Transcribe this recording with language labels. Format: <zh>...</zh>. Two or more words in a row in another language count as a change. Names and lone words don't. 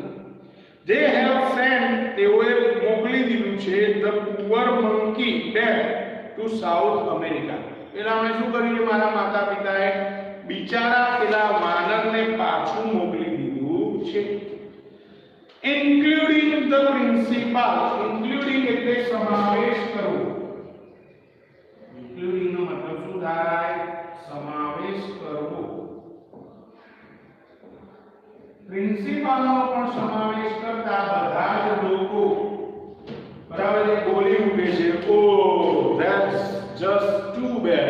<en>They have sent,</en> <gu>તેઓએ મોકલી દીધું છે</gu> <en>the poor monkey back to South America.</en> <gu>પેલાને શું કર્યું છે મારા માતા પિતાએ? બિચારા પેલા વાનરને પાછું મોકલી દીધું છે.</gu> <en>including the principal, including</en> <gu>એટલે સમાવેશ કરવો. including નો મતલબ શું થાય? સમાવેશ કરવો. પ્રિન્સિપાલનો પણ સમાવેશ કરતા બધા જ લોકો બરાબર એ બોલી ઉઠે છે,</gu> <en>oh that's just too bad.</en>